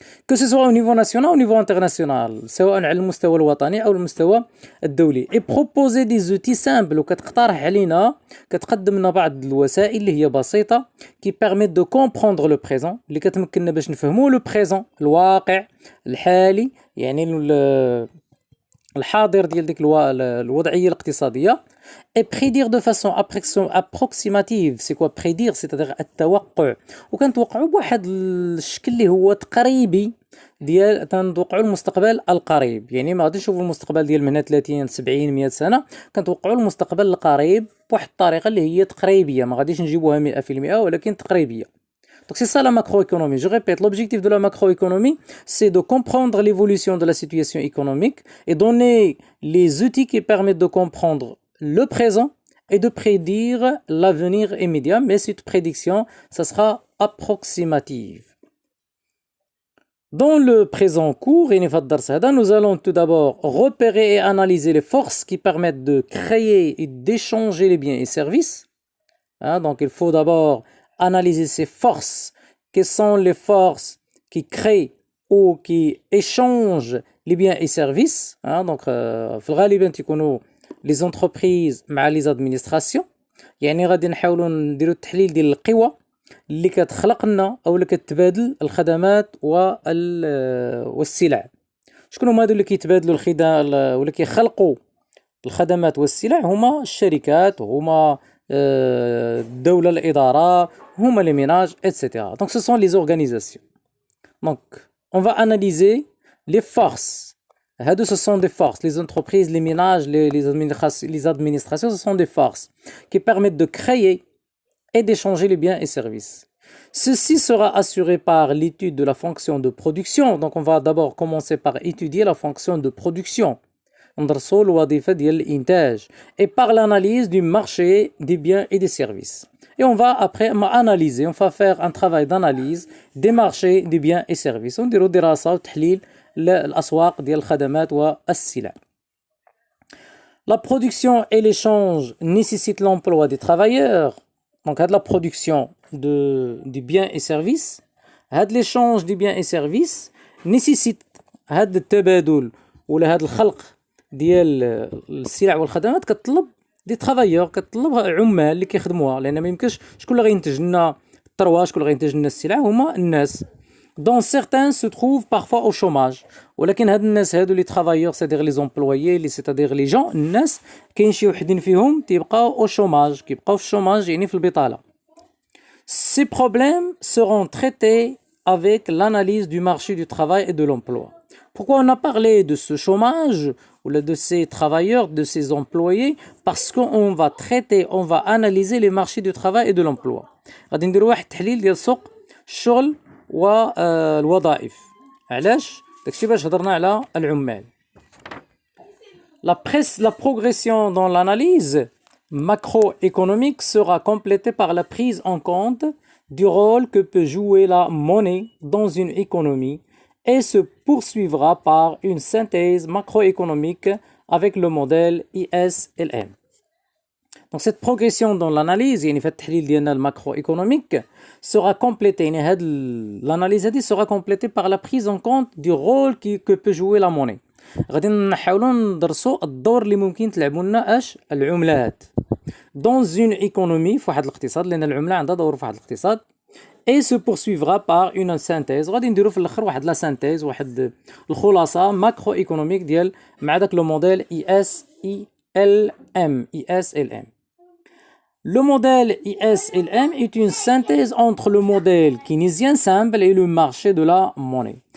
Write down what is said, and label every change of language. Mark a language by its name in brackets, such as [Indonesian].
[French] que ce soit au niveau national ou au niveau international، [Arabic] سواء على المستوى الوطني او المستوى الدولي. [French] et proposer des outils simples، [Arabic] وكتقترح علينا كتقدم لنا بعض الوسائل اللي هي بسيطة [French] qui permettent de comprendre le présent، [Arabic] اللي كتمكننا باش نفهموا le présent الواقع الحالي، يعني الحاضر ديال ديك الوضعيه الاقتصاديه. [French] et prédire de façon approximative. c'est quoi prédire c'est-à-dire [Arabic] التوقع، وكنتوقعوا بواحد الشكل اللي هو تقريبي ديال تنتوقعوا المستقبل القريب. يعني ما غاديش نشوفوا المستقبل ديال من هنا 30 70 100 سنه، كنتوقعوا المستقبل القريب بواحد الطريقه اللي هي تقريبيه، ما غاديش نجيبوها 100% ولكن تقريبيه. [French] Donc c'est ça la macroéconomie. Je répète, l'objectif de la macroéconomie, c'est de comprendre l'évolution de la situation économique et donner les outils qui permettent de comprendre le présent et de prédire l'avenir immédiat. Mais cette prédiction, ça sera approximative. Dans le présent cours, nous allons tout d'abord repérer et analyser les forces qui permettent de créer et d'échanger les biens et services. Donc il faut d'abord analyser ces forces. Quelles sont les forces qui créent ou qui échangent les biens et services. [Arabic] Donc في الغالب تيكونوا les entreprises مع les administrations. يعني غادي نحاولوا نديروا التحليل ديال القوى اللي كتخلق لنا او اللي كتبادل الخدمات والسلع. شكون هما هادو اللي كيتبادلوا ولا كيخلقوا الخدمات والسلع؟ هما الشركات، هما الدولة، الإدارة، هما les ménages, etc. [French] Donc ce sont les organisations. Donc on va analyser les forces. Ce sont des forces. Les entreprises, les ménages, les administrations, ce sont des forces qui permettent de créer et d'échanger les biens et services. Ceci sera assuré par l'étude de la fonction de production. Donc on va d'abord commencer par étudier la fonction de production. [Arabic] ندرسوا الوظيفة ديال الإنتاج [French] et par l'analyse du marché des biens et des services. Et on va après analyser, on va faire un travail d'analyse des marchés des biens et services. [Arabic] نديروا دراسة وتحليل الأسواق ديال الخدمات والسلع. [French] La production et l'échange nécessitent l'emploi des travailleurs. [Arabic] Donc هاد [French] la production des biens et services، [Arabic] هاد [French] l'échange des biens et services nécessite [Arabic] هاد التبادل ولا هاد الخلق ديال السلع والخدمات كتطلب دي ترافايور، كتطلب عمال اللي كيخدموها، لان ما يمكنش شكون اللي غينتج لنا الثروه، شكون اللي غينتج لنا السلع؟ هما الناس. [French] دون certains se trouvent parfois au chômage. [Arabic] ولكن هاد الناس هادو لي ترافايور سيدير لي زومبلويي لي سيتادير لي جون، الناس كاين شي وحدين فيهم تيبقاو او شوماج، كيبقاو في الشوماج يعني في البطاله. [French] Ces problèmes seront traités avec l'analyse du marché du travail et de l'emploi. Pourquoi on a parlé de ce chômage ou de ces travailleurs, de ces employés? Parce qu'on va traiter, on va analyser les marchés du travail et de l'emploi. [Arabic] غادي نديروا واحد التحليل ديال سوق الشغل والوظائف. علاش؟ داكشي باش هضرنا على العمال. [French] La progression dans l'analyse macroéconomique sera complétée par la prise en compte du rôle que peut jouer la monnaie dans une économie et se poursuivra par une synthèse macroéconomique avec le modèle ISLM. Donc cette progression dans l'analyse, [Arabic] يعني في التحليل ديالنا [French] الماكروéconomique sera complétée، يعني l'analyse هذه sera complétée par la prise en compte du rôle que peut jouer la monnaie. [Arabic] غادي نحاولوا ندرسوا الدور اللي ممكن تلعبوا لنا العملات [French] dans une économie، [Arabic] في واحد الاقتصاد، لان العمله عندها دور في واحد الاقتصاد. [French] et se poursuivra par une synthèse. [Arabic] غادي نديروا في الاخر واحد لا سانتيز، واحد الخلاصه ماكرو ايكونوميك ديال مع داك لو موديل ISLM. [French] Le modèle ISLM est une synthèse entre le modèle keynésien simple et le marché de la monnaie.